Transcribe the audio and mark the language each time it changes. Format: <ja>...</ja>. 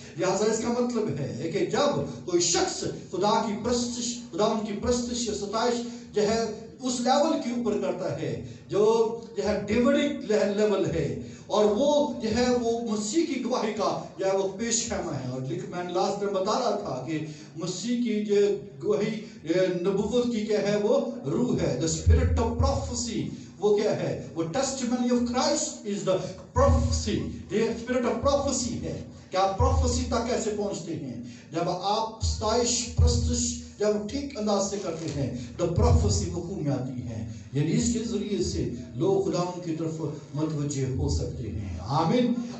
<ur>لہذا اس کا مطلب ہے کہ جب کوئی شخص خدا کی پرستش یا ستائش جو ہے اس لیول کے اوپر کرتا ہے جو ہے ڈیوڈک لیول ہے، اور وہ جو ہے وہ مسیح کی گواہی کا جو ہے وہ پیش خیمہ ہے. اور میں نے لاسٹ میں بتا رہا تھا کہ مسیح کی جو گواہی نبوت کی کیا ہے وہ روح ہے،</ur> <en>the spirit of prophecy.</en> <ur>وہ کیا ہے، وہ</ur> <en>testimony of Christ is the prophecy. the spirit of prophecy</en> <ur>ہے کہ آپ پروفیسی تک کیسے پہنچتے ہیں. جب آپ ستائش پرستش جب ٹھیک انداز سے کرتے ہیں تو پروفیسی وقوع میں آتی ہے، یعنی اس کے ذریعے سے لوگ خدا کی طرف متوجہ ہو سکتے ہیں. آمین.</ur>